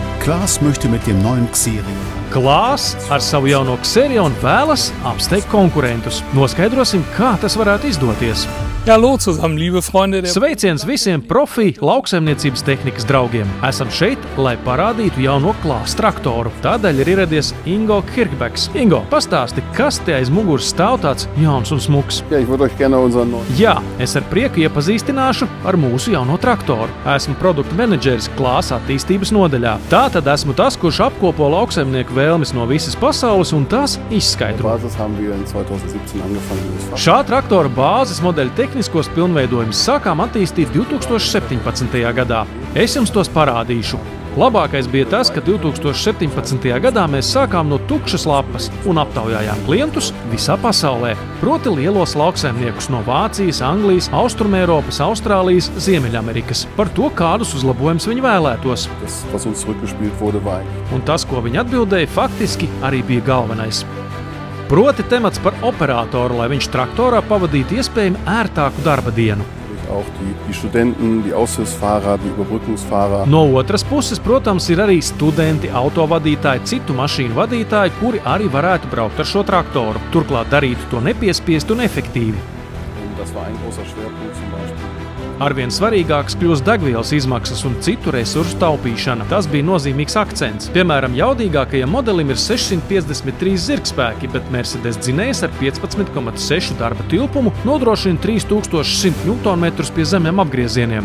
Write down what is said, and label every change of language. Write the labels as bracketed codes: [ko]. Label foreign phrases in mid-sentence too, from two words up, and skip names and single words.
[de] Klaas möchte mit dem neuen Xerion. [lv] Klaas ar savu jauno Xerion vēlas apsteigt konkurentus. Noskaidrosim, kā tas varētu izdoties. [de] Ja, hallo zusammen, liebe Freunde. [lv] Sveiciens visiem profi lauksaimniecības tehnikas draugiem. Esam šeit, lai parādītu jauno Klaas traktoru. Tādēļ ir ieradies Ingo Kirkbeks. Ingo, pastāsti, kas te aiz muguras stāv tāds jauns un smuks? [de] Ja, ich würde euch gerne unseren neuen. [lv] Jā, es ar prieku iepazīstināšu ar mūsu jauno traktoru. Esmu produktu menedžeris Klaas attīstības nodaļā. Tātad esmu tas, kurš apkopo lauksaimnieku vēlmes no visas pasaules un tās izskaidro. [de] Basis haben wir in 2017 angefangen. [lv] Šā traktora bāzes modeļa tehniskos pilnveidojumus sākām attīstīt 2017. gadā. Es jums tos parādīšu. Labākais bija tas, ka 2017. gadā mēs sākām no tukšas lapas un aptaujājām klientus visā pasaulē, proti lielos lauksaimniekus no Vācijas, Anglijas, Austrumēropas, Austrālijas, Ziemeļamerikas, par to, kādus uzlabojumus viņi vēlētos. [de] Das, was uns zurückgespielt wurde, war [lv] Un tas, ko viņi atbildēja, faktiski arī bija galvenais. Proti temats par operatoru, lai viņš traktorā pavadītu iespējami ērtāku darba dienu. [de] auch die Studenten, die Aushilfsfahrer, die Überbrückungsfahrer. [lv] No otras puses, protams, ir arī studenti, autovadītāji, citu mašīnu vadītāji, kuri arī varētu braukt ar šo traktoru. Turklāt darītu to nepiespiest un efektīvi. [de] Und das war ein großer Schwerpunkt zum Beispiel. [lv] Arvien svarīgāks kļūst degvielas izmaksas un citu resursu taupīšana. Tas bija nozīmīgs akcents. Piemēram, jaudīgākajam modelim ir 653 zirgspēki, bet Mercedes dzinējs ar 15,6 darba tilpumu nodrošina 3100 Nm pie zemiem apgriezieniem.